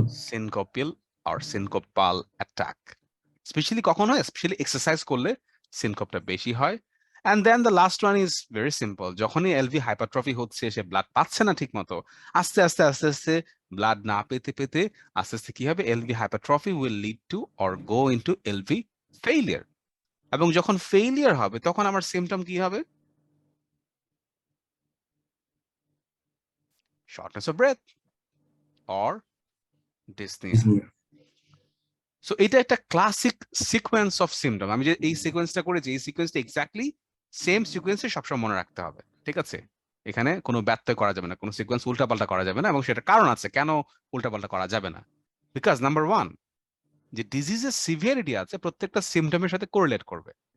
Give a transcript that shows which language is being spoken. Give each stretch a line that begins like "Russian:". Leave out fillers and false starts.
English: Syncopal or syncopal attack.
Bangla: Specially কখন হয়? Specially exercise করলে সিনকপটা বেশি হয়।
English: and then the last one is very simple,
Bangla: যখনই এলভি হাইপারট্রফি হচ্ছে, সে ব্লাড পাচ্ছে না ঠিক মতো, আস্তে আস্তে আস্তে আস্তে ব্লাড না পেতে পেতে আস্তে আস্তে কি হবে?
English: LV hypertrophy will lead to or go into LV failure.
Bangla: এবং যখন ফেইলিয়ার হবে তখন আমার সিমটম কি হবে?
English: shortness of breath or dyspnea. Dyspnea.
Bangla: So এটা একটা ক্লাসিক সিকোয়েন্স অফ সিমটম। আমি যে এই সিকোয়েন্সটা করেছি, এই সিকোয়েন্সটা এক্স্যাক্টলি সেম সিকোয়েন্সে সবসময় মনে রাখতে হবে, ঠিক আছে? এখানে কোনো ব্যত্যয় করা যাবে না, কোনো সিকোয়েন্স উল্টাপাল্টা করা যাবে না, এবং সেটা কারণ আছে কেন উল্টাপাল্টা করা যাবে না।
English: because number one,
Bangla: যে ডিজিজের সিভিয়ারিটি আছে প্রত্যেকটা সিমটমের সাথে কোরিলেট করবে।